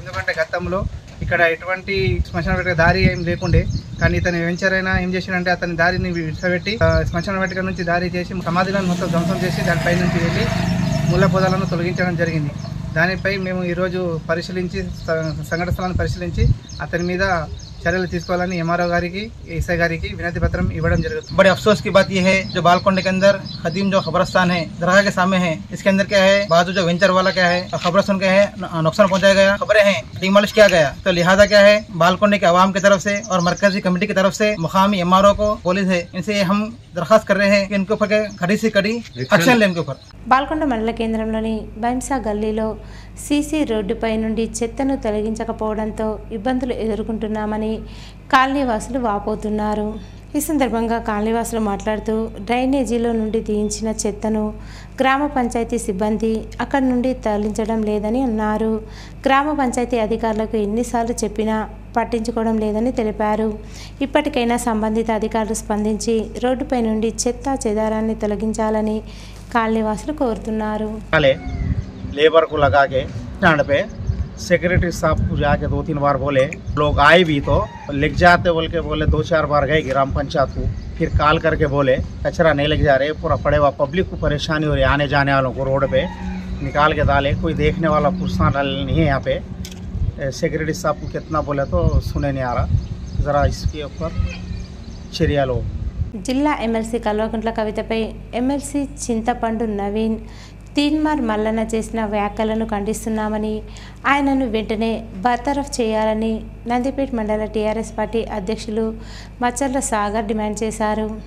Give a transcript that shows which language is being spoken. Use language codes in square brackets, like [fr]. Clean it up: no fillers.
[te] ఎందుకంటే గతంలో ఇక్కడ ఎటువంటి శ్మశాన వాటిక దారి ఏం లేకుండే, కానీ ఇతని వెంచర్ అయినా ఏం చేసిందంటే అతని దారిని విడిచిపెట్టి శ్మశాన వాటిక నుంచి దారి చేసి సమాధులను మొత్తం ధ్వంసం చేసి దానిపై నుంచి వెళ్ళి ముళ్ళ పొదలను తొలగించడం జరిగింది. దానిపై మేము ఈరోజు పరిశీలించి సంఘటన స్థలాన్ని పరిశీలించి అతని మీద చర్యలు తీసుకోవాలని ఎంఆర్ఓ గారికి, एसआई గారికి వినతి పత్రం ఇవ్వడం జరుగుతుంది. [hi] बड़े अफसोस की बात यह है जो बालकोंडे के अंदर खदीम जो खबरस्तान है दरगाह के सामने है, इसके अंदर क्या है बाजू जो वेंचर वाला क्या है खबरस्तान क्या है नुकसान पहुंचाया गया, खबरें हैं डिमोलिश किया गया। तो लिहाजा क्या है बालकोंडे के अवाम की तरफ से और मरकजी कमेटी की तरफ से मुकामी एमआरओ को, पुलिस है, इनसे हम दरखास्त कर रहे हैं कि इनके ऊपर कड़ी से कड़ी एक्शन ले इनके ऊपर। [te] బాల్కొండ మండల కేంద్రంలోని బైంసా గల్లీలో సీసీ రోడ్డుపై నుండి చెత్తను తొలగించకపోవడంతో ఇబ్బందులు ఎదుర్కొంటున్నామని కాలనీవాసులు వాపోతున్నారు. ఈ సందర్భంగా కాలనీవాసులు మాట్లాడుతూ డ్రైనేజీలో నుండి తీయించిన చెత్తను గ్రామ పంచాయతీ సిబ్బంది అక్కడి నుండి తరలించడం లేదని అన్నారు. గ్రామ పంచాయతీ అధికారులకు ఎన్నిసార్లు చెప్పినా పట్టించుకోవడం లేదని తెలిపారు. ఇప్పటికైనా సంబంధిత అధికారులు స్పందించి రోడ్డుపై నుండి చెత్త చెదారాన్ని తొలగించాలని కాలనీవాసులు కోరుతున్నారు. [hi] लेबर को लगा के स्टैंड पे सेक्रेटरी साहब को जाके 2-3 बार बोले, लोग आए भी तो लिख जाते बोले 2-4 बार गए ग्राम पंचायत को, फिर कॉल करके बोले कचरा नहीं लेके जा रहे, पूरा पड़े हुआ पब्लिक को परेशानी हो रही है, आने जाने वालों को रोड पे निकाल के डाले, कोई देखने वाला पुरुषा नहीं है यहाँ पे। सेक्रेटरी साहब को कितना बोले तो सुने नहीं आ रहा, ज़रा इसके ऊपर चर्या लो। [te] జిల్లా ఎమ్మెల్సీ కల్వకుంట్ల కవితపై ఎమ్మెల్సీ చింతపండు నవీన్, తీన్మార్ మల్లన్న చేసిన వ్యాఖ్యలను ఖండిస్తున్నామని, ఆయనను వెంటనే బర్తరఫ్ చేయాలని నందిపేట మండల టీఆర్ఎస్ పార్టీ అధ్యక్షులు మచ్చర్ల సాగర్ డిమాండ్ చేశారు.